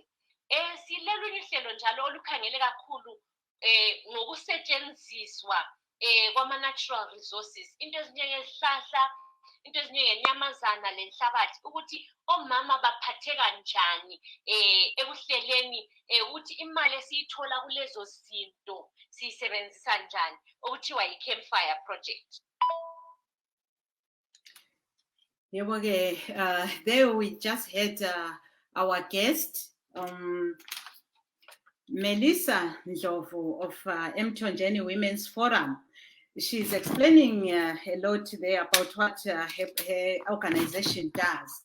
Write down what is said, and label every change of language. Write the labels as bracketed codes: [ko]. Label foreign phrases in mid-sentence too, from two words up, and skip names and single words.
[nd] Silelunye uhlelo njalo olukhangele kakhulu ngokusetshenziswa kwama- [en] natural resources, [nd] into ezinjengezihlahla, into ezinjengenyamazana lenhlabathi, ukuthi omama baphatheka njani ekuhleleni ukuthi imali esiyithola kulezo zinto siyisebenzisa njani, okuthiwa yi-Campfire Project. [en] There we just had our guest, Melissa Ndlovu of Emthonjeni Women's Forum. She's explaining a lot there about what her organization does.